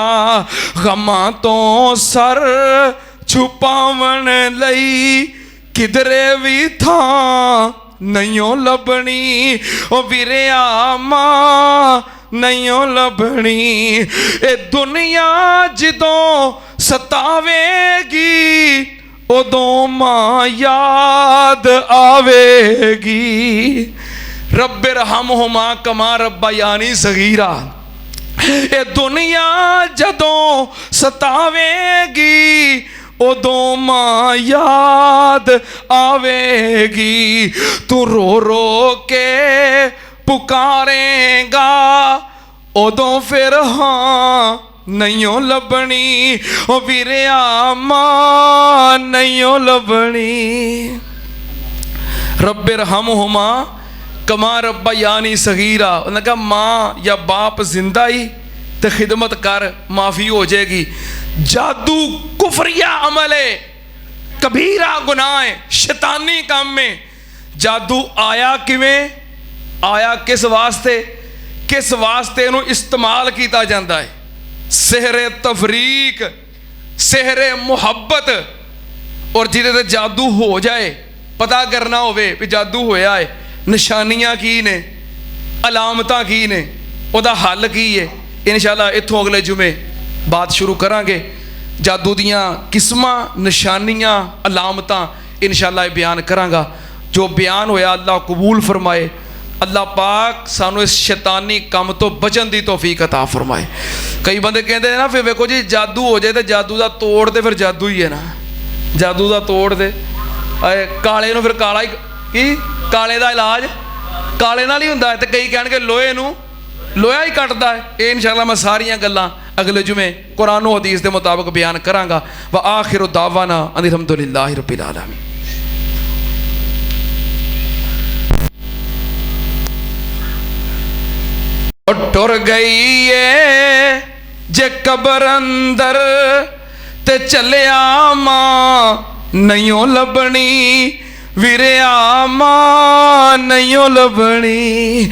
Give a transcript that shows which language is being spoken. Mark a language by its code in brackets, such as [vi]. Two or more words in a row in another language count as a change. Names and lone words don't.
[pa] ਗਮਾਂ ਤੋ ਸਰ ਛੁਪਾਵਨ ਲਈ ਕਿਧਰੇ ਭੀ ਥਾਂ ਨਹੀਂ ਲੱਭਣੀ, ਓ ਵੀਰਿਆ ਮਾਂ ਨਹੀਂ ਲੱਭਣੀ। ਏ ਦੁਨੀਆ ਜਦੋਂ ਸਤਾਵੇਗੀ ਉਦੋਂ ਮਾਂ ਯਾਦ ਆਵੇਗੀ। [ar] رب ارحمهما كما ربياني صغيرا. [pa] ਏ ਦੁਨੀਆ ਜਦੋਂ ਸਤਾਵੇਗੀ ਉਦੋਂ ਮਾਂ ਯਾਦ ਆਵੇਗੀ। ਤੂ ਰੋ ਰੋ ਕੇ ਪੁਕਾਰੇਗਾ ਉਦੋਂ ਫਿਰ ਹਾਂ ਨਹੀਂ ਲੱਭਣੀ, ਓ ਵੀਰਿਆ ਮਾਂ ਨਹੀਂ ਲੱਭਣੀ। [ar] رب ارحمهما كما ربياني صغيرا. [ur] انہوں نے کہا ماں یا باپ زندہ ہی تو خدمت کر، معافی ہو جائے گی. جادو کفریہ عمل ہے، کبیرہ گناہ ہے، شیطانی کام میں. [pa] ਜਾਦੂ ਆਇਆ ਕਿਵੇਂ, ਆਇਆ ਕਿਸ ਵਾਸਤੇ, ਕਿਸ ਵਾਸਤੇ ਇਨੂੰ ਇਸਤੇਮਾਲ ਕੀਤਾ ਜਾਂਦਾ ਹੈ। [ur] سحرِ تفریق، سحرِ محبت. [pa] ਔਰ ਜਿਦੇ ਤੇ ਜਾਦੂ ਹੋ ਜਾਏ, ਪਤਾ ਕਰਨਾ ਹੋਵੇ ਭੀ ਜਾਦੂ ਹੋਇਆ ਹੈ, ਨਿਸ਼ਾਨੀਆਂ ਕੀ ਨੇ, ਅਲਾਮਤਾਂ ਕੀ ਨੇ, ਉਹਦਾ ਹੱਲ ਕੀ ਹੈ। ਇੰਸ਼ਾਅੱਲਾਹ ਇੱਥੋਂ ਅਗਲੇ ਜੁਮੇ ਬਾਤ ਸ਼ੁਰੂ ਕਰਾਂਗੇ। ਜਾਦੂ ਦੀਆਂ ਕਿਸਮਾਂ, ਨਿਸ਼ਾਨੀਆਂ, ਅਲਾਮਤਾਂ ਇੰਸ਼ਾਅੱਲਾਹ ਬਯਾਨ ਕਰਾਂਗਾ। ਜੋ ਬਯਾਨ ਹੋਇਆ ਅੱਲਾਹ ਕਬੂਲ ਫ਼ਰਮਾਏ। ਅੱਲਾਹ ਪਾਕ ਸਾਨੂੰ ਇਸ ਸ਼ੈਤਾਨੀ ਕੰਮ ਤੋ ਬਚਨ ਕੀ ਤੌਫ਼ੀਕ ਅਤਾ ਫ਼ਰਮਾਏ। [ur] کئی بندے کہتے ہیں نا, [pa] ਫਿਰ ਵੇਖੋ ਜੀ ਜਾਦੂ ਹੋ ਜਾਏ ਤੋ [ur] جادو کا توڑ تو پھر جادو ہی ہے نا، جادو کا توڑ [pa] ਦੇ ਕਾਲੇ ਨੂੰ ਫਿਰ ਕਾਲਾ ਹੀ ਕੀ, ਕਾਲੇ ਕਾ ਇਲਾਜ ਕਾਲੇ ਨਾਲ ਹੀ ਹੁੰਦਾ ਹੈ। ਤੋ ਕਈ ਕਹਿਣਗੇ ਲੋਹੇ ਨੂੰ ਲੋਹਾ ਹੀ ਕੱਟਦਾ ਹੈ। ਯੇ ਇੰਸ਼ਾਅੱਲਾਹ ਮੈਂ ਸਾਰੀਆਂ ਗੱਲਾਂ ਅਗਲੇ ਜੁਮੇ ਕੁਰਾਨ ਔਰ ਹਦੀਸ ਕੇ ਮੁਤਾਬਿਕ ਬਯਾਨ ਕਰਾਂਗਾ। [ar] وآخر دعوانا الحمد لله رب العالمين. [pa] ਟੁਰ ਗਈ ਹੈ ਜੇ ਕਬਰ ਅੰਦਰ ਤੇ ਚੱਲਿਆ ਮਾਂ ਨਹੀਂ ਲੱਭਣੀ, ਵੀਰਿਆ ਮਾਂ ਨਹੀਂ ਲੱਭਣੀ।